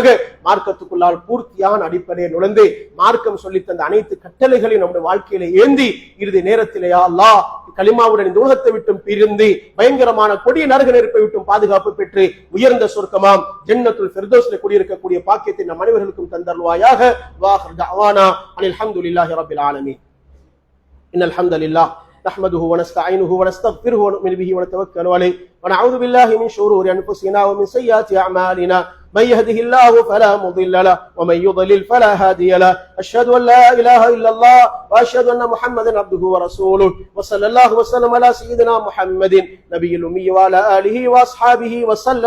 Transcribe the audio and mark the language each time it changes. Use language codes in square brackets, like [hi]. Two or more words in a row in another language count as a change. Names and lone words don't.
[ta] மார்க்கத்துக்குள்ளால் பூர்த்தியான அடிப்படையில் நுழைந்து மார்க்கம் சொல்லி தந்த அனைத்து கட்டளைகளையும் நம்முடைய வாழ்க்கையில ஏந்தி இறுதி நேரத்திலே [ar] يا الله [ta] கலிமாவுடன் இந்த உலகத்தை விட்டும் பிரிந்து பயங்கரமான கொடிய நரக நெருப்பை விட்டும் பாதுகாப்பு பெற்று உயர்ந்த சொர்க்கமாம் ஜன்னத்துல் ஃபிர்தௌஸ்ல குடியிருக்கக்கூடிய பாக்கியத்தை நம் அனைவர்களுக்கும் தந்தருவாயாக. [ar] وآخر دعوانا أن الحمد لله رب العالمين. إن الحمد لله نحمده ونستعينه ونستغفره ونؤمن به ونتوكل عليه ونعوذ بالله من شرور أنفسنا ومن سيئات أعمالنا من يهده الله فلا مضل له ومن يضلل فلا هادي له أشهد أن لا إله إلا الله وأشهد أن محمدا عبده ورسوله وصلى الله وسلم على سيدنا محمد نبي الأمي وعلى آله وأصحابه وسلم.